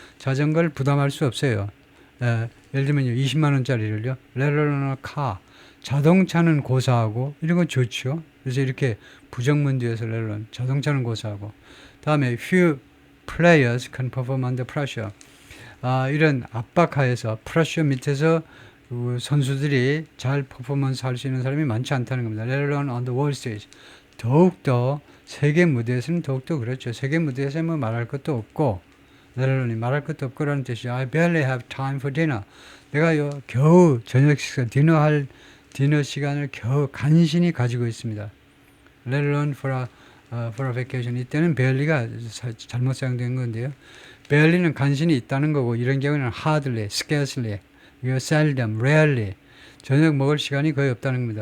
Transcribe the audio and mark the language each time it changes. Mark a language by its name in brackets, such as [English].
[Korean] 자전거를 부담할 수 없어요. 예를 들면요. 20만 원짜리를요. [English] Let alone a car. [Korean] 자동차는 고사하고 이런 건 좋죠. 그래서 이렇게 부정문 뒤에서 [English] let alone [Korean] 자동차는 고사하고 다음에 [English] few players can perform under pressure. [Korean] 이런 압박하에서 pressure 밑에서 선수들이 잘 퍼포먼스 할 수 있는 사람이 많지 않다는 겁니다. [English] Let alone on the world stage. [Korean] 더욱더 세계 무대에서는 더욱더 그렇죠. 세계 무대에서 뭐 말할 것도 없고 [English] let alone [Korean] 말할 것도 없고라는 뜻이죠. [English] I barely have time for dinner. [Korean] 내가요 겨우 저녁 식사 디너 시간을 겨우 간신히 가지고 있습니다. [English] Let alone for a vacation. [Korean] 이때는 barely가 잘못 사용된 건데요. barely는 간신히 있다는 거고 이런 경우는 [English] hardly, scarcely, seldom, rarely. [Korean] 저녁 먹을 시간이 거의 없다는 겁니다.